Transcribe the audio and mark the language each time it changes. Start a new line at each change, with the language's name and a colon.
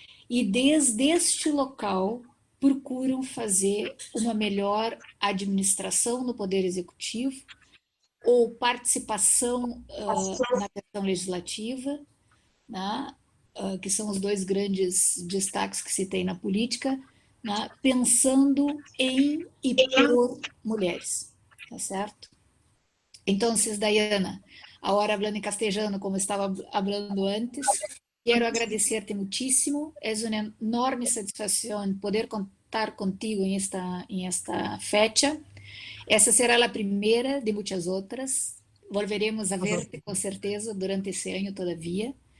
Portuguese: e desde este local procuram fazer uma melhor administração no Poder Executivo ou participação na questão legislativa, né, que são os 2 grandes destaques que se tem na política, né, pensando em e por mulheres, tá certo?
Spanish: Então, Dayana, ahora hablando en castellano como estaba hablando antes, quiero agradecerte muchísimo, es una enorme satisfacción poder contar contigo en esta fecha.
Portuguese: Essa será a primeira de muitas outras.
Spanish: volveremos a Ujú. verte
Portuguese: com certeza durante esse ano todavia.